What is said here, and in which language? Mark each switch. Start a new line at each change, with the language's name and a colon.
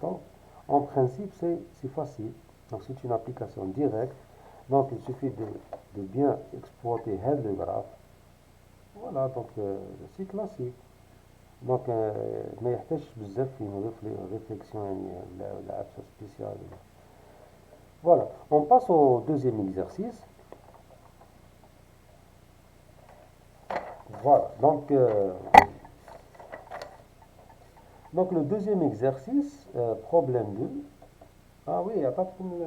French: Donc, en principe, c'est facile. Donc, c'est une application directe. Donc, il suffit de bien exploiter le graphe. Voilà, donc c'est classique.
Arabic: Donc, ما يحتاجش بزاف في réflexion ولا عبسة spéciale.
French: Voilà, on passe au deuxième exercice. Voilà, donc le deuxième exercice, problème 2. Ah oui, il n'y a pas de...